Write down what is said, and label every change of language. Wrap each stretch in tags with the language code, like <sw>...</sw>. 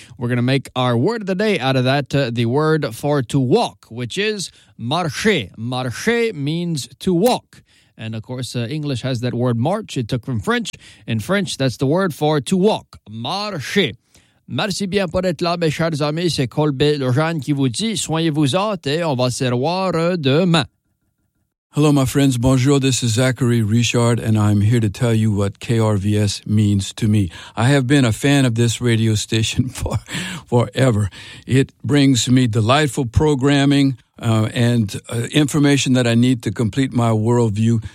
<en>We're going to make our word of the day out of that, the word for to walk, which is marcher. Marcher means to walk. And of course, English has that word march. It took from French. In French, that's the word for to walk.</en> <fr>Marcher. Merci bien pour être là, mes chers amis. C'est Colbe Lejeune qui vous dit, soignez-vous autres et on va se revoir demain.</fr> <en>Hello, my friends. Bonjour. This is Zachary Richard, and I'm here to tell you what KRVS means to me. I have been a fan of this radio station for forever. It brings me delightful programming information that I need to complete my worldview.</en>